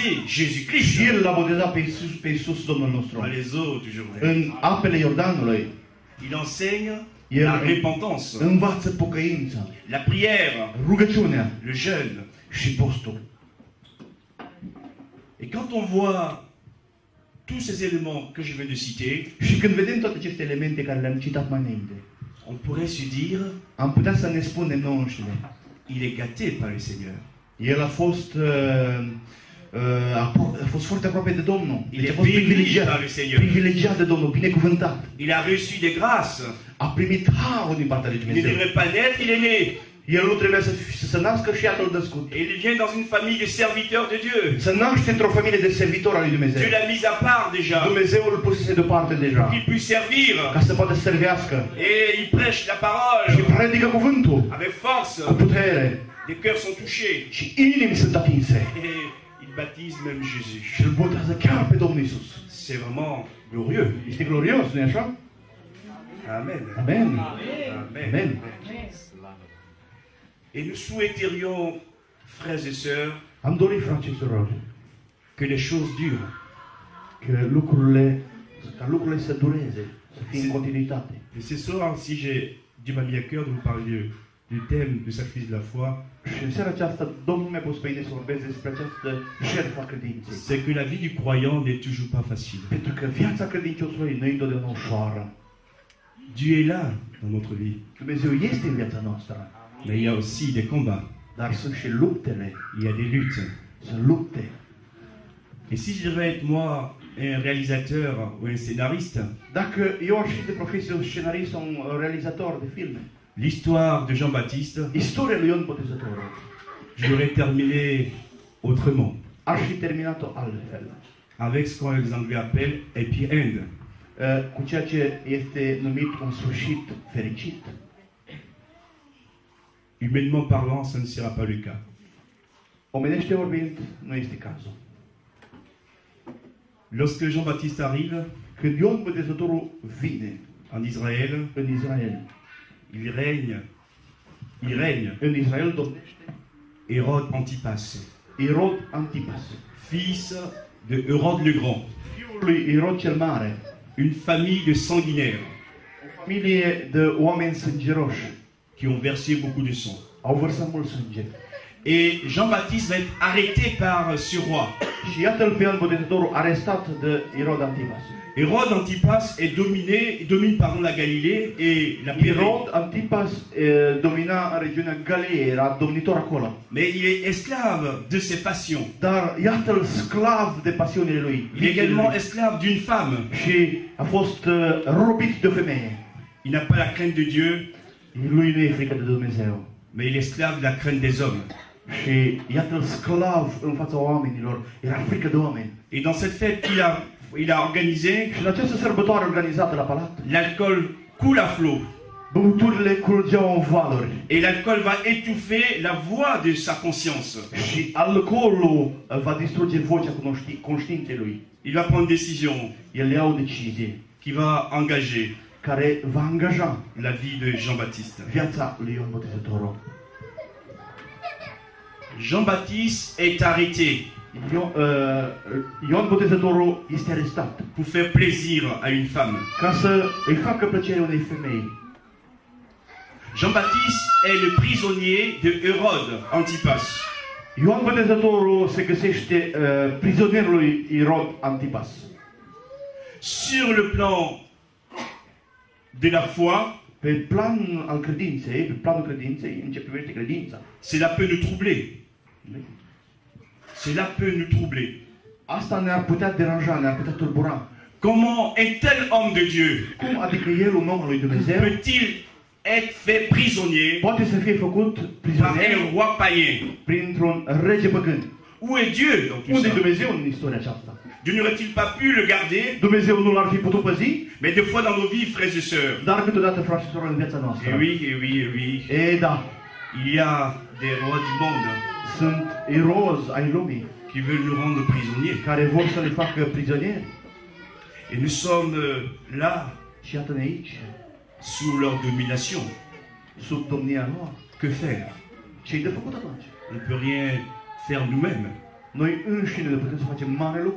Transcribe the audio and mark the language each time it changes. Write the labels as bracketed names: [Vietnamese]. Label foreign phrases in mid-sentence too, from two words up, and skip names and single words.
[Romanian] Și [French] Jésus-Christ. [Romanian] el l-a botezat pe Iisus Domnul nostru. [French] Dans les eaux du Jourdain. [Romanian] În apele Iordanului. [French] Il enseigne [Romanian] El [French] la repentance, [Romanian] învață pocăința, [French] la prière, [Romanian] rugăciunea [French] le jeûne. [Romanian] și postul. [French] Et quand on voit tous ces éléments que je viens de citer, [Romanian] Și când vedem toate aceste elemente care le-am citat mai înainte, [French] on pourrait se dire, [Romanian] am putea să ne spunem nouă înșine. [French] il est gâté par le Seigneur. [Romanian] El a fost foarte aproape de Domnul. [French] Il [Romanian] Deci a [French] est [Romanian] fost [French] béni par le Seigneur. [Romanian] privilegiat de Domnul, binecuvântat. [French] Il a reçu des grâces. [Romanian] A primit harul din partea lui [French] Il ne [Romanian] Dumnezeu. [French] devrait pas naître, il est né. [Romanian] El nu trebuia să se nască și iată-l născut. [French] Et il vient dans une famille de serviteurs de Dieu. [Romanian] Să naște într-o familie de servitori al lui Dumnezeu. [French] Dieu l'a mis à part déjà. [Romanian] Dumnezeu îl pusese deoparte deja. [French] Qu'il puisse servir. [Romanian] Ca să poată să servească. [French] Et il prêche la [Romanian] Și [French] parole [Romanian] predică cuvântul [French] avec force. [Romanian] cu putere. [French] Les cœurs sont touchés. [Romanian] Și inimi sunt atinse. [French] Et il baptise même Jésus. [Romanian] Și îl botează chiar pe Domnul Iisus. [French] C'est vraiment glorieux. [Romanian] Este glorios, nu-i așa? [French] Amen. [Romanian] Amen. [French] Amen. [Romanian] Amen. [French] Et nous souhaiterions, frères et sœurs, [Romanian] Am dorit, frați și surori, [French] que les choses durent. [Romanian] ca lucrurile să dureze, să fie în continuitate. [French] Et ce soir, si Dieu m'a mis à cœur de vous parler du thème du sacrifice de la foi, [Romanian] Și în seara aceasta, Domnul mi-a pus pe mine să vorbesc despre această jertfă a credinței. [French] c'est que la vie du croyant n'est toujours pas facile. [Romanian] Pentru că viața credinciosului nu e întotdeauna ușoară. [French] Dieu est là dans notre vie, [Romanian] Dumnezeu este în viața noastră, [French] mais il y a aussi des combats, [Romanian] dar sunt și luptele, [French] il y a des luttes. [Romanian] sunt lupte. [French] Et si je devais être moi un réalisateur ou un scénariste, [Romanian] Dacă eu aș fi de profesie un scenarist sau un realizator de filme, [French] l'histoire de Jean-Baptiste, [Romanian] istoria lui Ioan Botezătorul, [French] je l'aurais terminée autrement, [Romanian] aș fi terminat-o altfel. [French] avec ce qu'on les Anglais appellent [English] happy end. [Romanian] Cu ceea ce este numit un sfârșit fericit. [French] Humainement parlant, ça ne sera pas le cas. [Romanian] Omenește vorbind, nu este cazul. [French] Lorsque Jean-Baptiste arrive [Romanian] Când Ioan Botezătorul vine [French] en Israël, [Romanian] în Israel, [French] il règne [Romanian] în Israel domnește [French] Hérode Antipas, [Romanian] Irod Antipas, [French] fils de Hérode le Grand, [Romanian] fiul lui Irod cel Mare, [French] une famille de sanguinaires. [Romanian] o familie de oameni sângeroși [French] qui ont versé beaucoup de sang. [Romanian] au vărsat mult sânge. [French] Et Jean-Baptiste va être arrêté par ce roi. [Romanian] Și iată-l pe Ioan Botezătorul arestat de Irod Antipas. [French] Hérode Antipas domine la Galilée et la Pérée. [Romanian] Irod Antipas domina în regiunea Galileei, era domnitor acolo. [French] Mais il est esclave de ses passions. [Romanian] Dar iată-l sclav de pasiunile lui. [French] Il est également esclave d'une femme. [Romanian] Și a fost robit de o femeie. [French] Il n'a pas la crainte de Dieu, [Romanian] Lui nu e frică de Dumnezeu. [French] mais il est esclave de la crainte des hommes. [Romanian] Și iată-l sclav în fața oamenilor. Era frică de oameni. [French] Et dans cette fête il a organisé, [Romanian] Și în această sărbătoare organizată la palat, [French] l'alcool coule à flot. [Romanian] băuturile curgeau în valuri. [French] Et l'alcool va étouffer la voix de sa conscience. [Romanian] Și alcoolul va distruge vocea conștiinței lui. [French] Il va prendre une décision [Romanian] El ia o decizie [French] qui va engager [Romanian] care va angaja [French] la vie de Jean-Baptiste. [Romanian] viața lui Ioan Botezătorul. [French] Jean-Baptiste est arrêté [Romanian] Ioan Botezătorul este arestat [French] pour faire plaisir à une femme. [Romanian] ca să îi facă plăcere unei femei. [French] Jean-Baptiste est le prisonnier de Hérode Antipas. [Romanian] Ioan Botezătorul se găsește prizonierul lui Irod Antipas. [French] Sur le plan de la foi, [Romanian] Pe plan al credinței, pe planul credinței, în ce privește credința, [French] cela peut nous troubler. Cela peut nous troubler. [Romanian] asta ne-ar putea deranja, ne-ar putea tulbura. [French] Comment un tel homme de Dieu [Romanian] Cum adică el, un om al lui Dumnezeu, [French] peut-il être fait prisonnier [Romanian] poate să fie făcut [French] par [Romanian] prizonier [French] un roi païen? [Romanian] printr-un rege păgân? [French] Où est Dieu dans tout [Romanian] Unde e [French] ça? [Romanian] Dumnezeu în istoria aceasta? [French] Dieu n'aurait-il pas pu le garder? [Romanian] Dumnezeu nu l-ar fi putut păzi? [French] Mais des fois dans nos vies, frères et sœurs, [Romanian] Dar câteodată, frați și surori, în viața noastră. [French] et oui, et oui, et oui, [Romanian] E, da, [French] il y a des rois du monde [Romanian] sunt irozi ai lumii [French] qui veulent nous rendre prisonniers. [Romanian] care vor să le facă prizonieri. [French] Et nous sommes là, [Romanian] Și iată-ne aici, [French] sous leur domination. [Romanian] sub domnia lor. [French] Que faire? [Romanian] Ce-i de făcut atunci? [French] On ne peut rien faire nous-mêmes. [Romanian] Noi înșine ne putem să facem mare lucru.